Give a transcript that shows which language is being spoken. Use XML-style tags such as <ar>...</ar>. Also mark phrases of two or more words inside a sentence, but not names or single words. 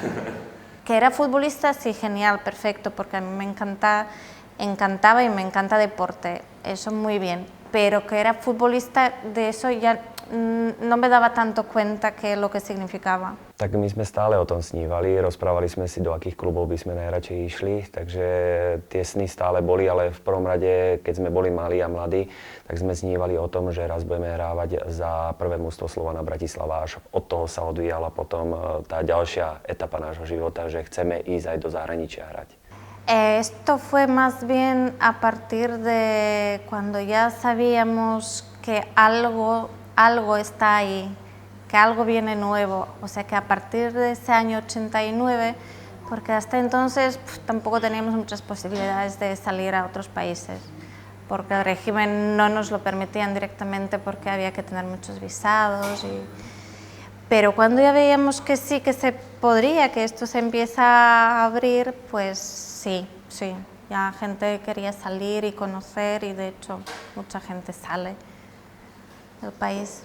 <es>Que era futbolista, sí, genial, perfecto, porque a mí me encantaba y me encanta deporte, eso muy bien, pero que era futbolista, de eso ya no me daba tanto cuenta que lo que significaba.</es> <sk>Tak my sme stále o tom snívali, rozprávali sme si, do akých klubov by sme najradšej išli, takže tie sny stále boli, ale v prvom rade, keď sme boli malí a mladí, tak sme snívali o tom, že raz budeme hrávať za prvé mužstvo Slovana Bratislava, až od toho sa odvíjala potom tá ďalšia etapa nášho života, že chceme ísť aj do zahraničia hrať.</sk> <es>Esto fue más bien a partir de cuando ya sabíamos que algo está ahí, que algo viene nuevo, o sea que a partir de ese año 89, porque hasta entonces tampoco teníamos muchas posibilidades de salir a otros países, porque el régimen no nos lo permitían directamente porque había que tener muchos visados, pero cuando ya veíamos que sí, que se podría, que esto se empieza a abrir, pues sí, ya gente quería salir y conocer y de hecho mucha gente sale del país.</es>